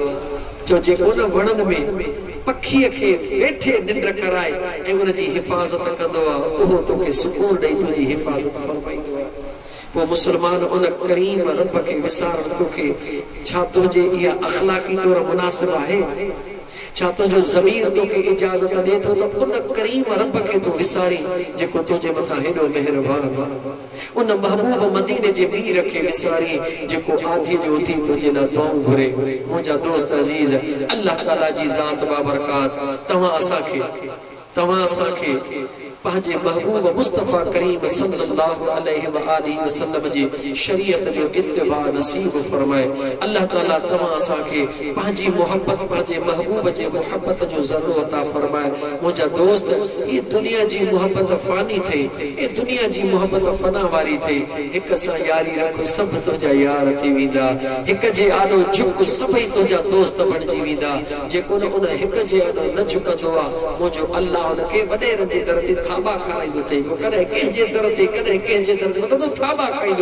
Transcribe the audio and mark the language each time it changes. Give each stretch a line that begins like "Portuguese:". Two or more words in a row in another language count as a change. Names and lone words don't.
Sindhi: चओ जेको न वणनि में पखीअ खे वेठे निंड कराए ऐं उनजी हिफ़ाज़त कंदो आहे, उहो तोखे सुकून ॾेई तुंहिंजी हिफ़ाज़त फरमाईंदो आहे। वो मुसलमान उन करीम रब के विसार तोखे छा तुझे इहा अखलाकी तौर मुनासिब आहे? छा तुझो ज़मीर तोखे इजाज़त दे थो त उन करीम रब के तू विसारी जेको तुझे मथां हेॾो मेहरबान आहे? उन महबूब मदीने जे मीर खे विसारी जेको आधी जो उथी तुझे लाइ दुआऊं घुरे। मुंहिंजा दोस्त अज़ीज़, अल्लाह ताला जी ज़ात बाबरकात तव्हां असांखे पंहिंजे महबूब मुस्तफ़ा करीम
Arabic: صلى الله عليه وآله وسلم
Sindhi: जी शरीयत जो इत्तिबा नसीब फरमाए। अल्लाह ताला तव्हां असांखे पंहिंजी मोहब्बत, पंहिंजे महबूब जे मोहब्बत जो ज़रो अता फरमाए। मुंहिंजा दोस्त, ये दुनिया जी मोहब्बत फानी थे, ये दुनिया जी मोहब्बत फना वारी थे। हिक सां यारी रख, सब तुंहिंजा यार थी वेंदा। हिक जे आॾो झुक, सभई तुंहिंजा दोस्त बणिजी वेंदा। जेको न उन हिक जे आॾो न झुकंदो आहे, मुंहिंजो अल्लाह उनखे वॾेरनि जे दर ते थाबा खाराईंदो अथई। कॾहिं कंहिंजे दर ते, कॾहिं कंहिंजे दर ते मतिलबु थाबा खाईंदो।